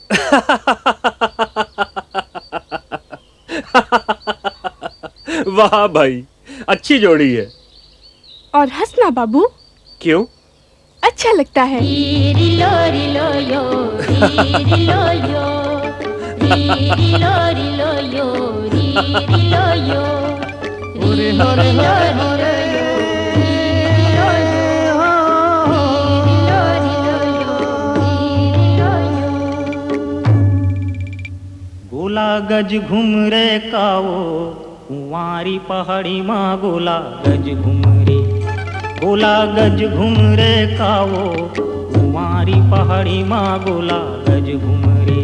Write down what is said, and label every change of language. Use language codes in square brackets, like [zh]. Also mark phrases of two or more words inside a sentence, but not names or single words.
[hi] वाह भाई, अच्छी जोड़ी है। और हंसना बाबू। क्यों? अच्छा लगता है। रिलो रिलो यो, रिलो यो, रिलो रिलो यो, रिलो यो, रिलो रिलो यो, गोला गज घूम रे कावो कुंवारी पहाड़ी माँ गोला गज घूम रे, गोला गज घूम रे कावो कुंवारी पहाड़ी माँ गोला गज घूम रे।